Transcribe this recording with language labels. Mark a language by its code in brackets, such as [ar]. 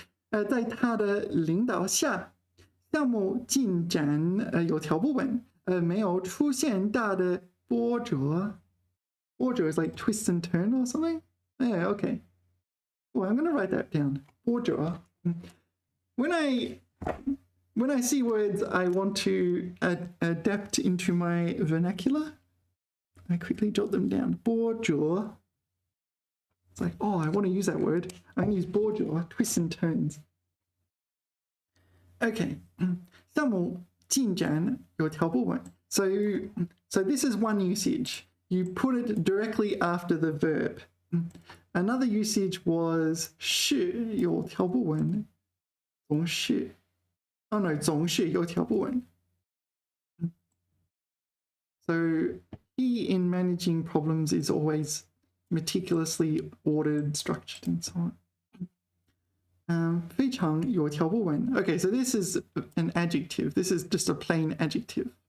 [zh] 在他的领导下，项目进展有条不紊，没有出现大的波折。 [en] 波折 is like twist and turn or something. Yeah, okay. Oh, I'm gonna write that down. [zh] 波折. [en] When I see words I want to adapt into my vernacular, I quickly jot them down. [zh] 波折. [en] It's like, oh, I want to use that word. I can use 波折, twists and turns. Okay. [zh] 项目进展有条不紊. [en] So this is one usage. You put it directly after the verb. Another usage was [zh] 是有条不紊，总是 [en] Oh no, [zh] 总是有条不紊. [en] So he in managing problems is always meticulously ordered, structured, and so on. [zh] 非常有条不紊. [en] Okay, so this is an adjective. This is just a plain adjective.